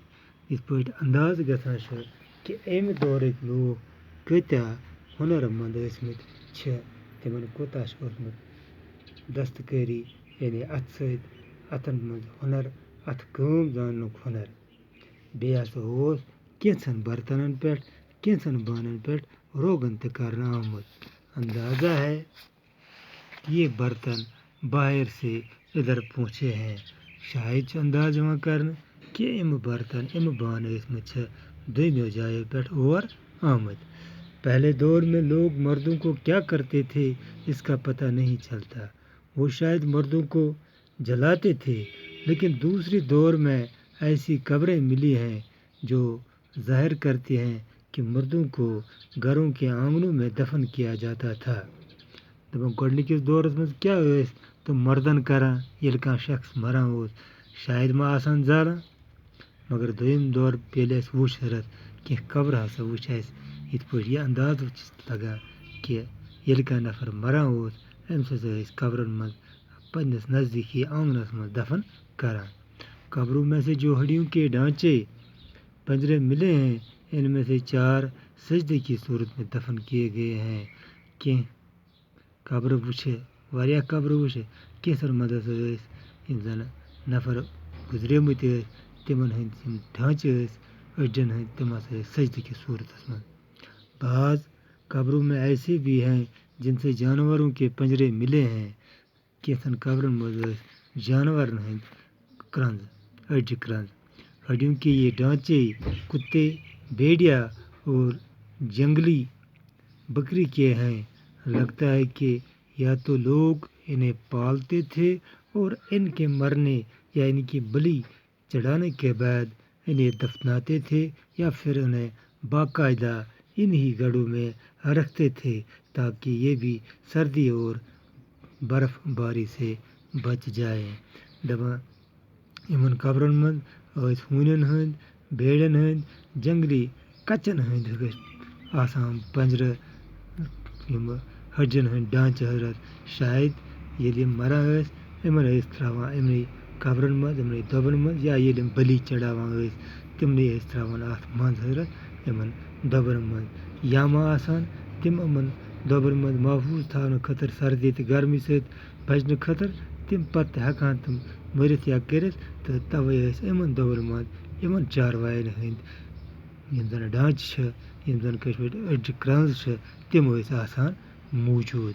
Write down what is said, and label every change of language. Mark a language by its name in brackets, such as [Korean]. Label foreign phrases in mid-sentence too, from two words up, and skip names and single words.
[Kashmiri] یِتھ پٲٹھۍ انداز گژھان چھُ کہ امہِ دورٕکۍ لوٗکھ کۭتیاہ ہُنر مند ٲسۍمٕتۍ چھِ، تِمن کوٗتاہ چھُ اوسمُت دستکٲری یعنی اتھٕ سۭتۍ اتھن منٛز ہُنر، اتھٕ کٲم زاننُک ہُنر۔ بیٚیہِ ہسا اوس کینژن برتنن پٮ۪ٹھ کینژن بانن پٮ۪ٹھ روغن تہِ کرنہٕ آمُت۔ [Urdu] اندازہ ہے کہ یہ برتن باہر سے ادھر پہنچے ہیں۔ [Kashmiri] شاید چھُ انداز یِوان کرنہٕ کہ یِم برتن یِم بانہٕ ٲسۍمٕتۍ چھِ دوٚیمِیو جایو پٮ۪ٹھ اور آمٕتۍ۔ [Urdu] پہلے دور میں لوگ مردوں کو کیا کرتے تھے اس کا پتہ نہیں چلتا۔ وہ شاید مردوں کو جلاتے تھے، لیکن دوسری دور میں ایسی قبریں ملی ہیں جو ظاہر کرتی ہیں کہ مردوں کو گھروں کے آنگنوں میں دفن کیا جاتا تھا۔ [Kashmiri] دپان گۄڈنِکِس دورس منٛز کیٛاہ ٲسۍ تِم مردن کران ییٚلہِ کانٛہہ شخص مران اوس؟ شاید ما آسان زالان، مگر دوٚیِم دور ییٚلہِ اَسہِ وُچھ حضرت کینٛہہ قبرٕ ہسا وُچھ اَسہِ یِتھ پٲٹھۍ یہِ اندازٕ چھُ لگان کہ ییٚلہِ کانٛہہ نفر مران اوس أمِس ہسا ٲسۍ قبرن منٛز پننِس نزدیٖکی آنگنس منٛز دفن کران۔ [Urdu] قبروں میں سے جو ہڈیوں کے ڈھانچے پنجرے ملے ہیں ان میں سے 4 سجدے کی صورت میں دفن کیے گئے ہیں۔ [Kashmiri] کینٛہہ قبرٕ وٕچھِ واریاہ قبرٕ وٕچھِ کینٛژن منٛز ہسا ٲسۍ یِم زن نفر گُزریمٕتۍ ٲسۍ تِمن ہٕنٛدۍ یِم ڈھانچہٕ ٲسۍ أڈجن ہٕنٛدۍ تِم ہسا ٲسۍ [Urdu] سجدے کی [Kashmiri] صورتس منٛز۔ [Urdu] بعض قبروں میں ایسے بھی ہیں جن سے جانوروں کے پنجرے ملے ہیں۔ [Kashmiri] کینٛژن قبرن منٛز ٲسۍ جانورن ہٕنٛدۍ کرنٛز أڈجہِ کرنٛز۔ [Urdu] ہڈیوں کے یہ ڈھانچے کتے بھیڑیا اور جنگلی بکری کے ہیں۔ لگتا ہے کہ یا تو لوگ انہیں پالتے تھے اور ان کے مرنے یا ان کی بلی چڑھانے کے بعد انہیں دفناتے تھے، یا پھر انہیں باقاعدہ انہی گڑھوں میں رکھتے تھے تاکہ یہ بھی سردی اور برف باری سے بچ جائیں۔ [Kashmiri] دپان یمن قبرن منٛز ٲسۍ ہوٗنٮ۪ن ہٕنٛدۍ، بھیڑٮ۪ن ہٕنٛدۍ، جنگلی کچن ہٕنٛدۍ ٲسۍ آسان پنجرٕ، یِم ہڈجن ہٕنٛدۍ ڈھانچہٕ حضرت۔ شاید ییٚلہِ یِم مران ٲسۍ یِمن ٲسۍ تراوان یِمنٕے قبرن منٛز یِمنٕے دۄبن منٛز، یا ییٚلہِ یِم بلی چڑھاوان ٲسۍ تِمنٕے ٲسۍ تراوان اتھ منٛز حضرت یِمن دۄبن منٛز، یا ما آسان تِم یِمن دۄبن منٛز محفوٗظ تھاونہٕ خٲطرٕ سردی تہٕ گرمی سۭتۍ بچنہٕ خٲطرٕ تِم پتہٕ ہٮ۪کہٕ ہن تِم مٔرِتھ یا کٔرِتھ، تہٕ توے ٲسۍ یِمن دۄبن منٛز یِمن چاروایَن ہٕنٛدۍ یِم زن ڈھانچہٕ چھِ، یِم زن کٲشِر پٲٹھۍ أڈجہِ کرٛنٛز چھِ، تِم ٲسۍ آسان موٗجوٗد۔